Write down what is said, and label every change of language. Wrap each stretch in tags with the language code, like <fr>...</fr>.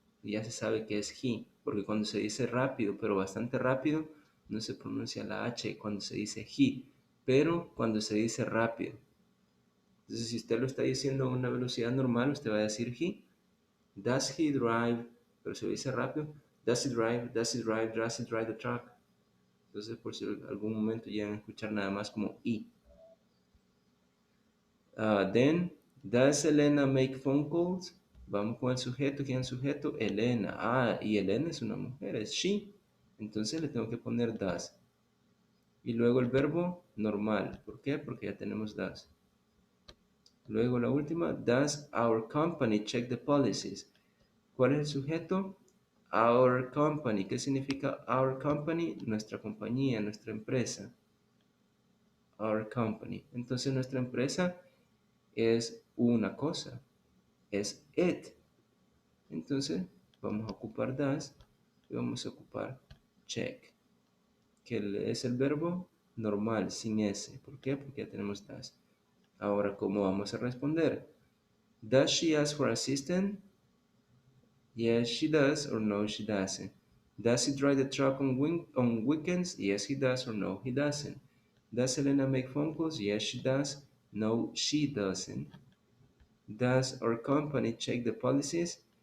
<es>Y ya se sabe que es he, porque cuando se dice rápido, pero bastante rápido, no se pronuncia la H cuando se dice he, pero cuando se dice rápido. Entonces, si usted lo está diciendo a una velocidad normal, usted va a decir he.</es> <en>Does he drive?</en> <es>Pero si lo dice rápido,</es> <en>does he drive? Does he drive? Does he drive the truck?</en> <es>Entonces, por si en algún momento llegan a escuchar nada más como e.</es> <en>Then, does Elena make phone calls?</en> <es>Vamos con el sujeto. ¿Quién es el sujeto? Elena. Y Elena es una mujer, es she. Entonces le tengo que poner does. Y luego el verbo normal. ¿Por qué? Porque ya tenemos does. Luego la última,</es> <en>does our company check the policies?</en> <es>¿Cuál es el sujeto?</es> <en>Our company.</en> <es>¿Qué significa</es> <en>our company?</en> <es>Nuestra compañía, nuestra empresa.</es> <en>Our company.</en> <es>Entonces nuestra empresa es una cosa. Es it. Entonces vamos a ocupar does y vamos a ocupar check, que es el verbo normal, sin S. ¿Por qué? Porque ya tenemos does. Ahora, ¿cómo vamos a responder?</es> <en>Does she ask for assistance? Yes, she does, or no, she doesn't. Does he drive the truck on weekends? Yes, he does, or no, he doesn't. Does Elena make phone calls? Yes, she does. No, she doesn't. Does our company check the policies?</en>